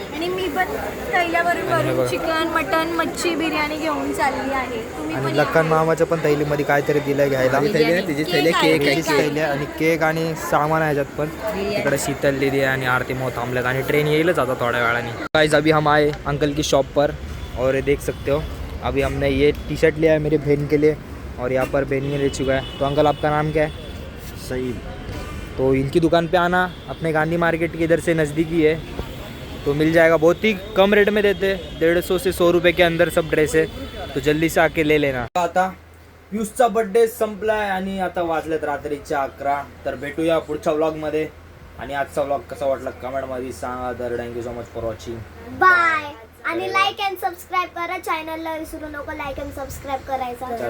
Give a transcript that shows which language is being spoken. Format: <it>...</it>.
<mr>आणि मी पण थैल्यावरून आणि हे बघा. चिकन मटन मच्छी बिर्याणी घेऊन चालली आहे. तुम्ही आणि पण लखन मामाच्या पण थैलीमध्ये काहीतरी दिलं घ्यायला केक थैली आणि केक आणि सामान आहे ह्याच्यात पण. इकडे शीतल दीदी आणि आरती मोह थांबलेत आणि ट्रेन येईलच आता थोड्या वेळाने.</mr> <hi>गाइस अभी हम आए अंकल की शॉप पर और ये देख सकते हो अभी हमने ये टी शर्ट लिया है मेरी बहन के लिए और यहाँ पर बहन ने ले चुका है. तो अंकल आपका नाम क्या है? सईद. तो इनकी दुकान पे आना, अपने गांधी मार्केट के इधर से नज़दीकी है तो मिल जाएगा. बहुत ही कम रेट में देते, 150 से 100 रुपये के अंदर सब ड्रेस है. तो जल्दी से आके ले लेना.</hi> <mr>आता पियुषचा बर्थडे संपलाय आणि आता वाजलेत रात्रीच्या 11. तर भेटूया पुढच्या व्लॉगमध्ये. आणि आजचा व्लॉग कसा वाटला कमेंटमध्ये सांगा.</mr> <en>तर thank you so much for watching. Bye.</en> <mr>आणि लाईक अँड सबस्क्राईब करा चॅनलला, विसरू नको लाईक अँड सबस्क्राईब करायचा.</mr>